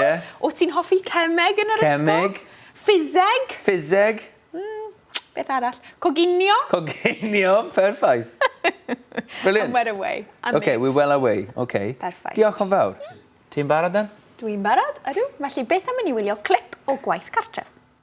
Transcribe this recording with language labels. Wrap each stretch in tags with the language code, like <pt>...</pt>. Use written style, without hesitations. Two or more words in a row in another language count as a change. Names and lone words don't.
<en>Yeah.</en> <cy>O ti'n hoffi cemeg yn yr ysgol? Cemeg. Ffiseg. Ffiseg. Beth arall? Coginio. Coginio. Perffaith.</cy> <en>Brilliant. And we're away. Okay, we're well away. Okay.</en> <cy>Perffaith. Diolch yn fawr. Ti'n barod then? Dwi'n barod, ydw. Felly beth am i ni wylio clip o Gwaith Cartref?</cy>